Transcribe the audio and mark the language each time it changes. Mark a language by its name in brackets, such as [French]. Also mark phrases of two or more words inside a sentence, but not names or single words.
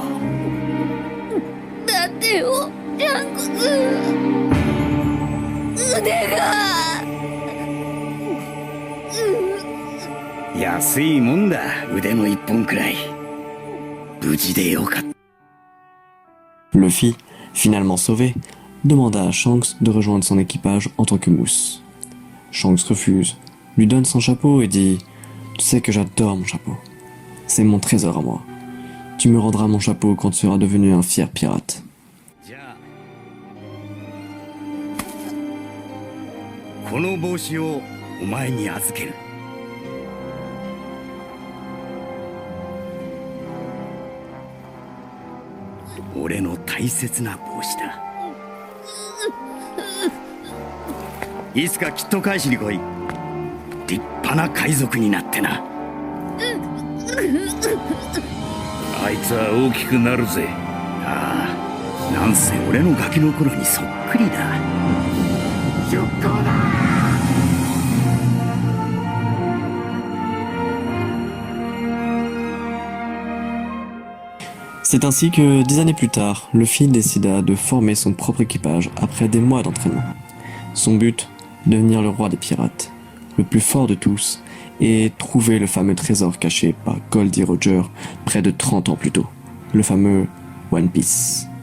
[Japanese] だってよシャンクス、腕が安いもんだ、腕の一本くらい。無事でよかった。 [French] Luffy, finalement sauvé, demanda à Shanks de rejoindre son équipage en tant que mousse. Shanks refuse, lui donne son chapeau et dit « Tu sais que j'adore mon chapeau. C'est mon trésor à moi. Tu me rendras mon chapeau quand tu seras devenu un fier pirate. » [Japanese] この帽子をお前に預ける。俺の大切な帽子だ。いつかきっと返しに来い。立派な海賊になってな。あいつは大きくなるぜ。ああ、なんせ俺のガキの頃にそっくりだ。出航だ。 [French] C'est ainsi que, 10 années plus tard, Luffy décida de former son propre équipage après des mois d'entraînement. Son but, devenir le roi des pirates, le plus fort de tous, et trouver le fameux trésor caché par Goldie Roger près de 30 ans plus tôt, le fameux One Piece.